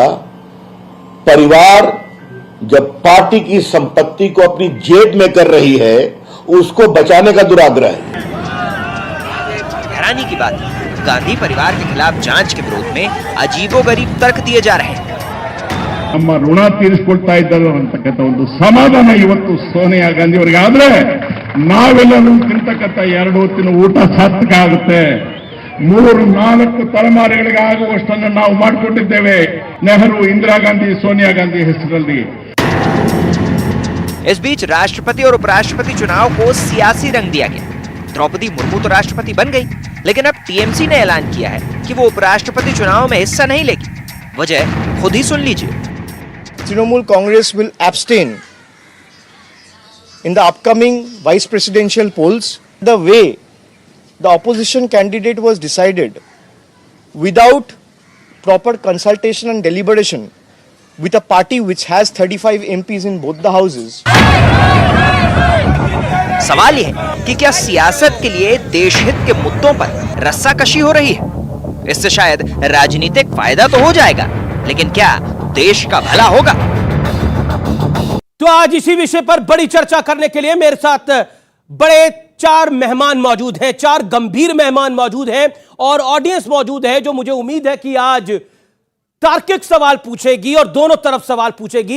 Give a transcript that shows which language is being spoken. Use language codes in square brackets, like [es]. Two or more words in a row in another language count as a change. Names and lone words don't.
[hi] परिवार जब पार्टी की संपत्ति को अपनी जेब में कर रही है, उसको बचाने का दुराग्रह है। हैरानी की बात है, गांधी परिवार के खिलाफ जांच के विरोध में अजीबोगरीब तर्क दिए जा रहे हैं। [kn] ನಮ್ಮ ಋಣ ತೀರಿಸಿಕೊಳ್ತಾ ಇದ್ದರು ಅಂತಕ್ಕಂಥ ಒಂದು ಸಮಾಧಾನ ಇವತ್ತು ಸೋನಿಯಾ ಗಾಂಧಿ ಅವರಿಗೆ ಆದ್ರೆ ನಾವೆಲ್ಲರೂ ತಿಂತಕ್ಕಂಥ 2 ಹೊತ್ತಿನ ಊಟ ಸಾರ್ಥಕಾಗುತ್ತೆ। 3-4 ತಲೆಮಾರುಗಳಿಗೆ ಆಗುವಷ್ಟನ್ನು ನಾವು ಮಾಡಿಕೊಂಡಿದ್ದೇವೆ ನೆಹರು, ಇಂದಿರಾ गांधी, सोनिया गांधी ಹೆಸರಲ್ಲಿ। [hi] इस बीच राष्ट्रपति और उपराष्ट्रपति चुनाव को सियासी रंग दिया गया। द्रौपदी मुर्मू तो राष्ट्रपति बन गई, लेकिन अब टीएमसी ने ऐलान किया है कि वो उपराष्ट्रपति चुनाव में हिस्सा नहीं लेगी। वजह खुद ही सुन लीजिए। [en] Trinamool Congress will abstain in the upcoming vice presidential polls. The way the opposition candidate was decided without proper consultation and deliberation with a party which has 35 MPs in both the houses. [hi] सवाल यह है कि क्या सियासत के लिए देशहित के मुद्दों पर रस्साकशी हो रही है? इससे शायद राजनीतिक फायदा तो हो जाएगा, लेकिन क्या देश का भला होगा? तो आज इसी विषय पर बड़ी चर्चा करने के लिए मेरे साथ बड़े 4 मेहमान मौजूद हैं, 4 गंभीर मेहमान मौजूद हैं और ऑडियंस मौजूद है, जो मुझे उम्मीद है कि आज तार्किक सवाल पूछेगी और दोनों तरफ सवाल पूछेगी।